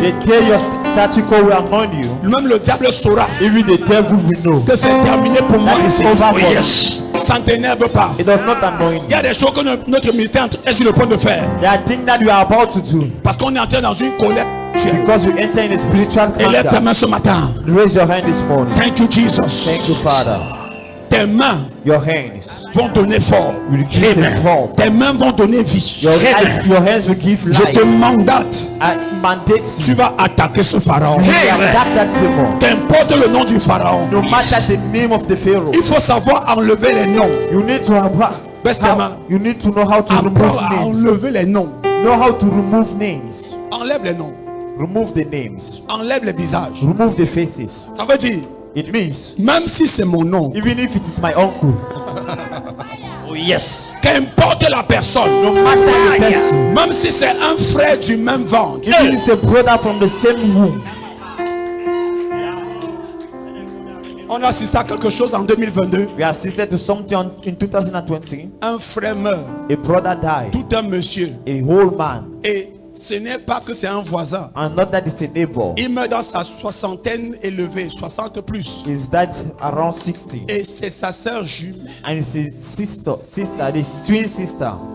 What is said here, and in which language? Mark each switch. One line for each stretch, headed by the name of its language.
English: The day your statue will annoy you.
French: Même le diable saura.
English: Even the devil will know.
French: Que c'est terminé pour moi ici.
English: Yes.
French: Ça ne t'énerve pas.
English: It does not annoy you.
French: Il y a des choses que notre ministère est sur le point de faire.
English: There are things that we are about to do.
French: Parce qu'on est entré dans une colère.
English: Because we enter in a spiritual contact.
French: Élève ta main ce matin.
English: Raise your hand this morning. Thank you, Jesus. Thank you, Father.
French: Tes mains
English: your hands
French: vont donner fort. Tes mains vont donner vie.
English: Your hands will give life.
French: Je te mandate. Tu vas attaquer ce pharaon. Qu'importe le nom du pharaon.
English: No matter the name of the Pharaoh.
French: Il faut savoir enlever les noms.
English: You need to you need to know how to remove names.
French: Enlever les noms.
English: Know how to remove names.
French: Enlève les noms.
English: Remove the names.
French: Enlève les visages.
English: Remove the faces.
French: Ça veut dire.
English: It means,
French: même si c'est mon nom,
English: even if it is my uncle, oh yes,
French: qu'importe la personne,
English: no matter the person,
French: même si c'est un frère du même ventre,
English: even if it's a brother from the same womb.
French: On assiste à quelque chose en 2022.
English: We assisted to something in 2020.
French: Un frère meurt.
English: A brother died.
French: Tout un monsieur.
English: A whole man.
French: Et ce n'est pas que c'est un voisin.
English: And not that it's a neighbor.
French: Il meurt dans sa soixantaine élevée, 60 plus.
English: Is that around 60?
French: Et c'est sa sœur jumelle.
English: And it's his sister, his twin sister.